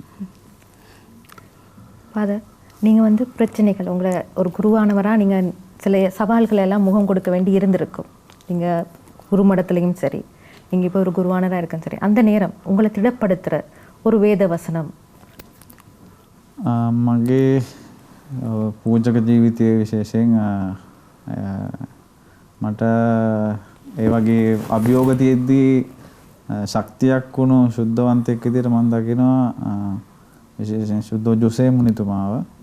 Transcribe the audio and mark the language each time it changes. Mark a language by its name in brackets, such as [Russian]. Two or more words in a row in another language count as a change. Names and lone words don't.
[Tamil] ஃபாதர், நீங்கள் பிரச்சனைகள் உங்களை ஒரு குருவானவராக நீங்கள் சில சவால்களை எல்லாம் முகம் கொடுக்க வேண்டி இருந்திருக்கும். நீங்கள் குருமடத்துலேயும் சரி, நீங்கள் இப்போ ஒரு குருவானராக இருக்கும் சரி, அந்த நேரம் உங்களை திடப்படுத்துகிற ஒரு வேத வசனம்? [Sinhala] මගේ පූජක ජීවිතය විශේෂයෙන් මට ඒ වගේ අභියෝග තියෙද්දී ශක්තියක් වුණු ශුද්ධවන්තයෙක් විදිහට මම දකිනවා විශේෂයෙන් ශුද්ධ ජොසේ මුනිතුමාව.